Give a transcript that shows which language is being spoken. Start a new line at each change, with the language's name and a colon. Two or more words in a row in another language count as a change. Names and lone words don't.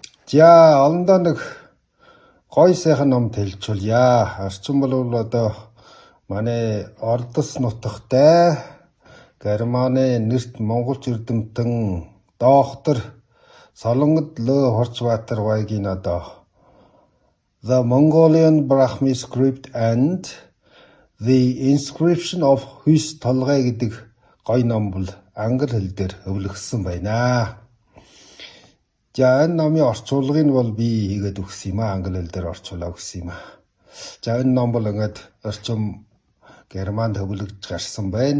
Mongolian: За олондоо нэг гой сайхан ном тэлжүүлье. Орчин бол одоо манай Ордос нутагтай Германы нэрт монголч эрдэмтэн доктор Солонгод Л Хорчбаатар Вайгийн одоо The Mongolian Brahmi Script and the Inscription of Hus толгой гэдэг гой ном бол англи хэл дээр өвлөгсөн байна. За энэ номын орчуулгыг бол би хийгээд өгсөн юм аа, англи хэл дээр орчуулаад өгсөн юм аа. За энэ ном бол ингээд орчим Германд хөвлөгдөж гарсан байна.